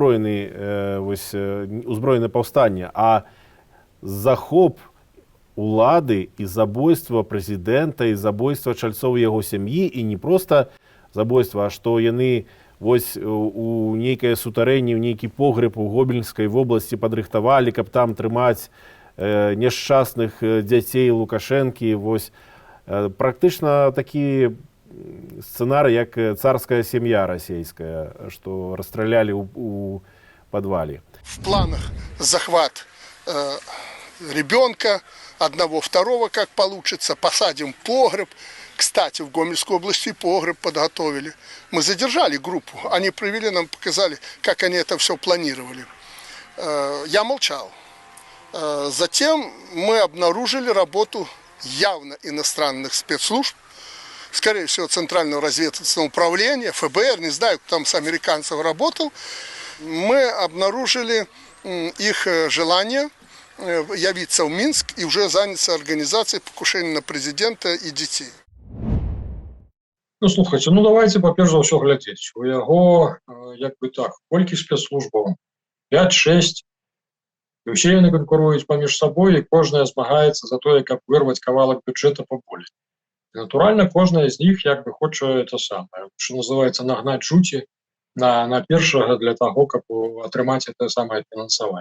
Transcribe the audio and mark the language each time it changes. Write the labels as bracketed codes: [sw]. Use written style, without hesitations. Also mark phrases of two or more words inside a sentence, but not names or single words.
[be] ўзброенае паўстанне, а захоп улады і забойства прэзідэнта і забойства чальцоў яго сям'і, і не проста забойства, а што яны вось у нейкае сутарэнне, у нейкі погреб у Гомельскай вобласці падрыхтавалі, каб там трымаць няшчасных дзяцей Лукашэнкі. Вось практычна такі сцэнарый, як царская сям'я расійская, што расстралялі у падвале. [ru] В планах захват ребенка, одного, второго, как получится, посадим погреб. Кстати, в Гомельской области погреб подготовили. Мы задержали группу, они провели, нам показали, как они это все планировали. Я молчал. Затем мы обнаружили работу явно иностранных спецслужб, скорее всего, Центрального разведывательного управления, ФБР, не знаю, кто там с американцев работал. Мы обнаружили их желание явиться в Минск и уже заняться организацией покушения на президента и детей. [be] Ну, слухайте, давайте, па-перш за ўсё, глядзець. У яго, як бы так, колькі спецслужбаў? 5-6. І ўсе яны канкуруюць паміж сабой, і кожная змагаецца за тое, каб вырваць кавалак бюджэта поболей. І, натуральна, кожная з них як бы хоча это самае, што называецца, нагнаць жуці на першага для таго, каб атрымаць это самае фінансаванне.